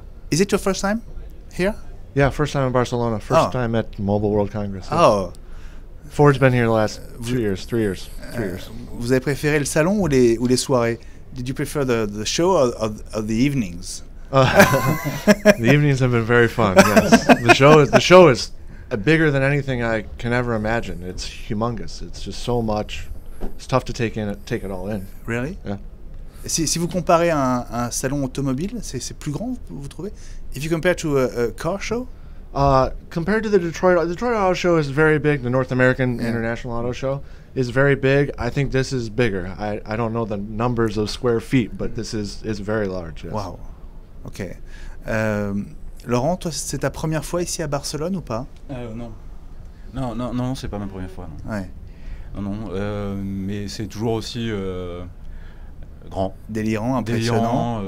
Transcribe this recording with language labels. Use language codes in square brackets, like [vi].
[en] Is it your first time here? Yeah, first time in Barcelona. First time at Mobile World Congress. Oh. Ford's been here the last 3 years. [fr] Vous avez préféré le salon ou les soirées? [en] Did you prefer the show or the evenings? The evenings have been very fun. Yes, the show is bigger than anything I can ever imagine. It's humongous. It's just so much. It's tough to take it all in. Really? Yeah. [fr] Si vous comparez un salon automobile, c'est plus grand, vous trouvez? [en] If you compare to a car show? Compared to the Detroit Auto Show is very big. The North American International Auto Show is very big. I think this is bigger. I don't know the numbers of square feet, but this is very large. Yes. Wow. Ok. [fr] Laurent, toi, c'est ta première fois ici à Barcelone ou pas? Non, c'est pas ma première fois. Non. Ouais. Non, mais c'est toujours aussi grand. Délirant, impressionnant.